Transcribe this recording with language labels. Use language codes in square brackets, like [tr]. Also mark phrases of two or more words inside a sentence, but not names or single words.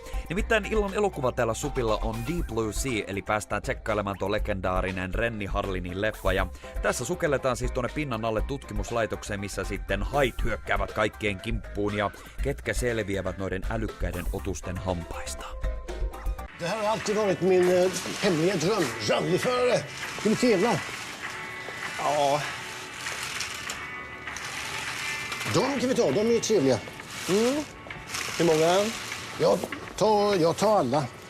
[fi] Nimittäin illan elokuva täällä Supilla on Deep Blue Sea, eli päästään tsekkailemaan tuo legendaarinen Renny Harlinin leffa. Ja tässä sukelletaan siis tuonne pinnan alle tutkimuslaitokseen, missä sitten hait hyökkäävät kaikkien kimppuun ja ketkä selviävät noiden älykkäiden otusten hampaista. [sv] Det här har alltid varit min hemliga dröm. Rallyförare. Ska vi tävla? Ja. De kan vi ta. De är trevliga. Mm. Hur många? Jag tar alla.